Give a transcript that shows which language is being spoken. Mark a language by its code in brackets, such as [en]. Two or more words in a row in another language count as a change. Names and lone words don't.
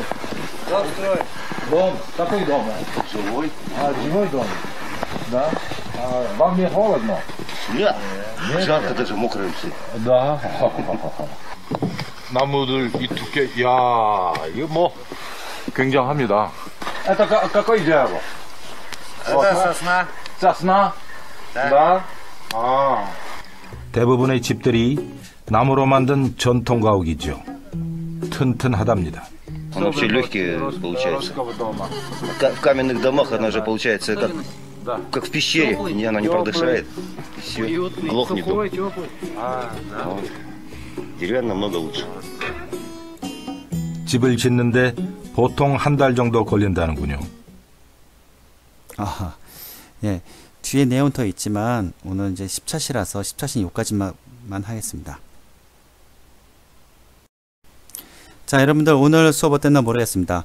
[ru] Здравствуйте. Дом? Какой дом? Живой. Живой дом? Да. Вам не холодно? Нет. Жарко, даже мокрые все. Да. [ko] 나무들 이 두께, 야, 이거 뭐 굉장합니다. [ru] Это какой дерево? Это сосна. Сосна? Да. [ko] 대부분의 집들이 나무로 만든 전통 가옥이죠. 튼튼하답니다. [ru] Оно все легкие получается. В каменных домах она же получается как в пещере, она не продышает. И все, глохнет дом. Вот. Деревянно намного лучше. [ko] 집을 짓는데 보통 한 달 정도 걸린다는군요. 아하, 예, 뒤에 내용 더 있지만 오늘 이제 10차시라서 10차시는 여기까지만 하겠습니다. 자, 여러분들 오늘 수업 어땠나 모르겠습니다.